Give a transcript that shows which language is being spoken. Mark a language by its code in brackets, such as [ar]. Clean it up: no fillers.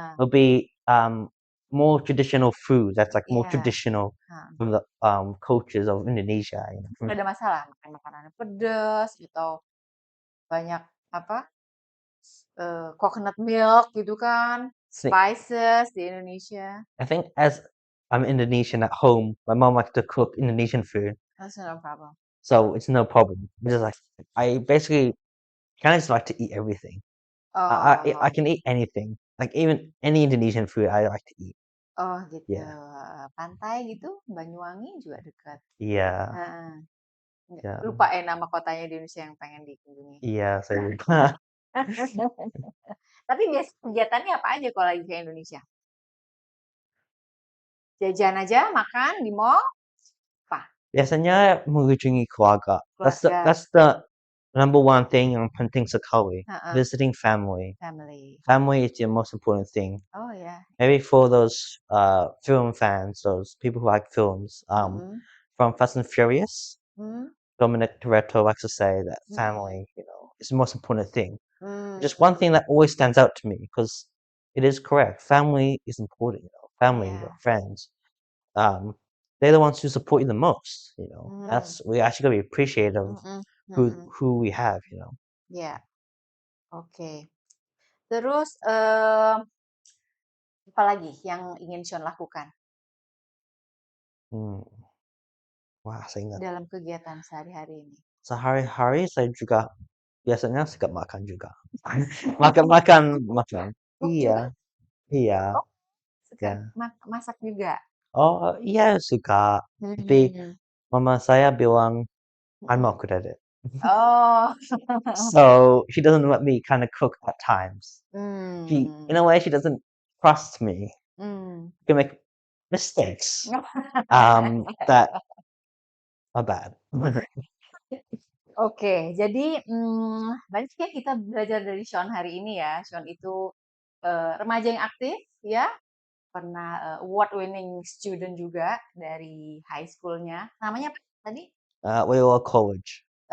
[en] It'll be more traditional food. That's like more traditional from the cultures of Indonesia. [id] Nggak ada masalah makan makanannya pedas atau banyak apa? Coconut milk gitu kan, spices di Indonesia. [en] I think as I'm Indonesian at home, my mom likes to cook Indonesian food. That's no problem. So it's no problem. Just like I basically kind of just like to eat everything. I can eat anything. Like even any Indonesian food I like to eat. [id] Oh gitu. Pantai gitu, Banyuwangi juga dekat. Iya. Lupa nama kotanya di Indonesia yang pengen dikunjungi. Iya, saya lupa. Tapi biasa kegiatannya apa aja kalau lagi ke Indonesia? Jajan aja, makan di mall, apa? Biasanya mengunjungi keluarga. [en] That's the number one thing [id] yang penting sekali. [en] Visiting family. Family is the most important thing. Oh yeah. Maybe for those film fans, those people who like films, from Fast and Furious, Dominic Toretto likes to say that family, is the most important thing. Just one thing that always stands out to me because it is correct. Family is important. Family, your friends. They're the ones who support you the most. We actually gotta be appreciative of who we have. Yeah. Oke. [id] Terus apa lagi yang ingin Sean lakukan? Wah, saya ingat. Dalam kegiatan sehari-hari ini. Sehari-hari saya juga biasanya suka makan juga. Makan. [en] Cook [id] Iya, iya, Oh, suka ya. masak juga? Oh, iya suka. Tapi Hmm. mama saya bilang [en] I'm Mm-mm. not good at it. Oh. So she doesn't let me kind of cook at times. In Hmm. a way, she doesn't trust me. Hmm. I can make mistakes that are bad. [id] Oke, jadi banyak ya kita belajar dari Sean hari ini ya. Sean itu remaja yang aktif ya, pernah [en] award winning student [id] juga dari high school-nya. Namanya apa tadi? [en] We were college.